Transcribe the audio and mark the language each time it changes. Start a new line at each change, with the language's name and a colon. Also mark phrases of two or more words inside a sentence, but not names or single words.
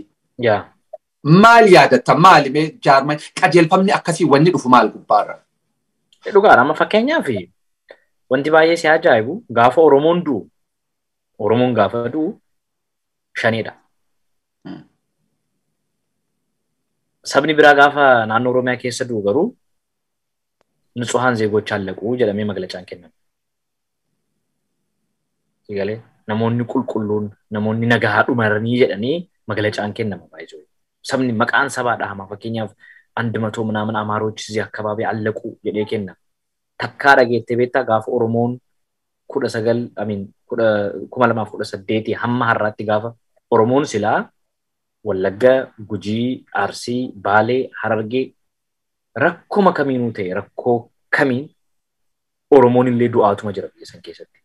Oromo: Maal yaadatta maali mee jaarma qajeelfamni akkasii wanni dhufu maal gubbaarra? Dhugaadha amma fakkeenyaaf wanti baay'ee si ajaa'ibu gaafa Oromoon du'u Oromoon gaafa du'u shanidha. Sabni biraa gaafa naannoo Oromiyaa keessa du'u garuu
Amharic: ንጹሃን ዜጎች አለቁ
Oromo: jedhamee maglacaan kennamu. Sigalee namoonni qulqulluun namoonni nagaa dhumaranii jedhanii maglacaan kennamu baay'ee. Sabni maqaan sabaa dhahama fakkeenyaaf 100
Amharic: ምናምን አማሮች እዚህ አካባቢ አለቁ
Oromo: jedhee kenna. Takkaa dhageettee beektaa gaafa Oromoon 2018 hamma har'aatti gaafa Oromoon silaa Wallagga, Gujii, Arsii, Baalee, Harargee rakkuma kamiinuu ta'e rakkoo kamiin Oromoon illee du'aatuma jira biyya san keessatti.